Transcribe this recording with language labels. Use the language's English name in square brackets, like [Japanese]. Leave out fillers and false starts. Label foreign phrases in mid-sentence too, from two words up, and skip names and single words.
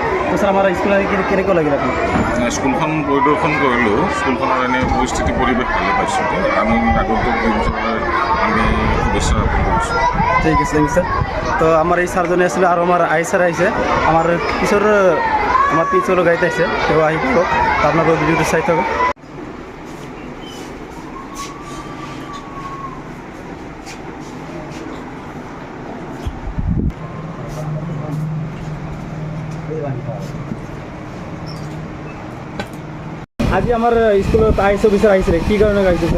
[Assamese] তো স্যাৰ আমাৰ স্কুল কেনেকুৱা লাগিল আপোনাৰ? স্কুলখন পৰিদৰ্শন কৰিলোঁ। স্কুলখনৰ এনে পৰিস্থিতি পৰিৱেশ ভালে পাইছোঁ। আমি আগন্তুক দিনসমূহলৈ আমি শুভেচ্ছা জ্ঞাপন কৰিছোঁ। ঠিক আছে [English] thank you [Assamese] স্যার। তো আমার এই স্যারজনে আসলে আর আমার আই স্যার আহিছে, আমার পিছৰ গাড়ীত আহিছে, তেওঁ আহি পাব। তো আপোনালোকৰ ভিডিঅ'টো চাই থাকক। আজি আমাৰ স্কুলত [English] IAS officer [Assamese] আহিছিলে, কি কাৰণে আহিছে স্যাৰ?